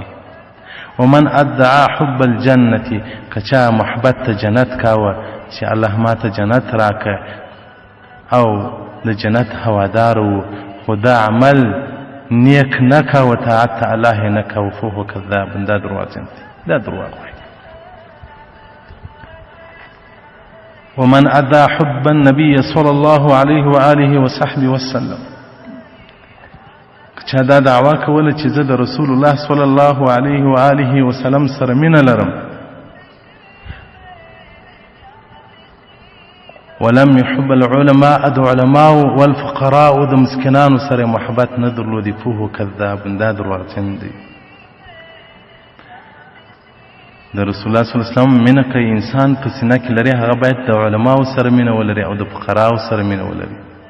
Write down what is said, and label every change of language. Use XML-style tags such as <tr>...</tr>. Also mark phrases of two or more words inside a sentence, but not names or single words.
<ar>ومن ادعا حب الجنة،</ar> <ps>کچا محبت ته جنت کاوه چې الله ما ته جنت راکه او د جنت هوادار و، خو دا عمل نیک نه کاوه، طاعت الله یې نه کاوه،</ps> <ar>فهو کذاب،</ar> <ps>دا درواغجن دی، دا درواغ وایي.</ps> <ar>ومن أدى حب النبي صلى الله عليه وآله وصحبه وسلم</ar> <ps>چا دا دعوا کوله چې زه د رسول الله</ps> <ar>صلی الله علیه و آله وسلم</ar> <ps>سره مینه لرم</ps> <ar>ولم يحب العلماء</ar> <ps>د علماء والفقراء د مسکینانو سره محبت نه درلودي</ps> <ar>فهو کذاب</ar> <ps>دا دروغجن دی د رسول الله</ps> <ar>صلی الله علیه وسلم</ar> <ps>مینه که انسان په سینه کې لري هغه باید د علماء سره مینه ولري او د فقراء سره مینه ولري</ps>